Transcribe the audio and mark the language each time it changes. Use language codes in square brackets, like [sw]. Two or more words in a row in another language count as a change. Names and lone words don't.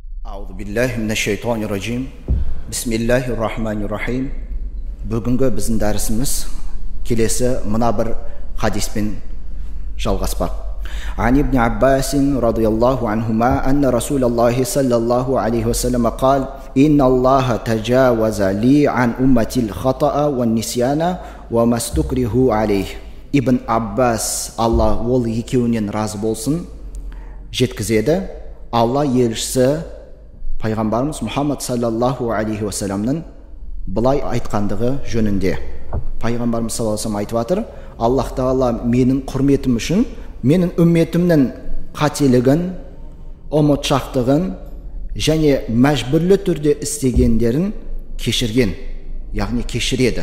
[ar] أعوذ بالله من الشيطان الرجيم. بسم الله الرحمن الرحيم. [kk] Бүгінгі біздің дәрісіміз келесі мына бір хадиспен жалғаспақ. [ar] عن ابن عباس رضي الله عنهما أن رسول الله صلى الله عليه وسلم قال: "إن الله تجاوز لي عن أمتي الخطأ والنسيان وما استكرهوا عليه." [kk] Ибн Аббас, Алла ол екеуінен разы болсын, жеткізеді. Алла елшісі пайғамбарымыз Мұхаммад [ar] صلى الله عليه وسلم [kk] былай айтқандығы жөнінде. Пайғамбарымыз [ar] صلى الله عليه وسلم [kk] айтып жатыр: Аллах тағала менің құрметім үшін менің үмметімнің қателігін, ұмытшақтығын және мәжбүрлі түрде істегендерін кешірген, яғни кешіреді.